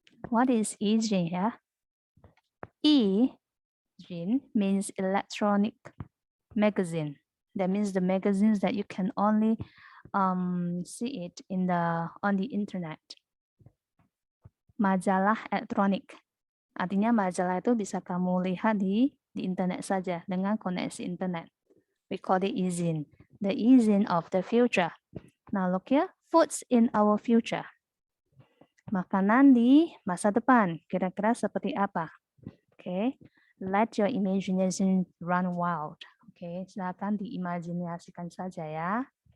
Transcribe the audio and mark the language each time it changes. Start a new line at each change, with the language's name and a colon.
English: What is e-zine here? E-zine means electronic magazine. That means the magazines that you can only see it on the internet.
Indonesian: Majalah elektronik. Artinya majalah itu bisa kamu lihat di internet saja dengan koneksi internet.
English: We call it e-zine. The e-zine of the future. Now look here, foods in our future.
Indonesian: Makanan di masa depan, kira-kira seperti apa?
English: Okay, let your imagination run wild.
Indonesian: Okay, silakan diimajinasikan saja ya.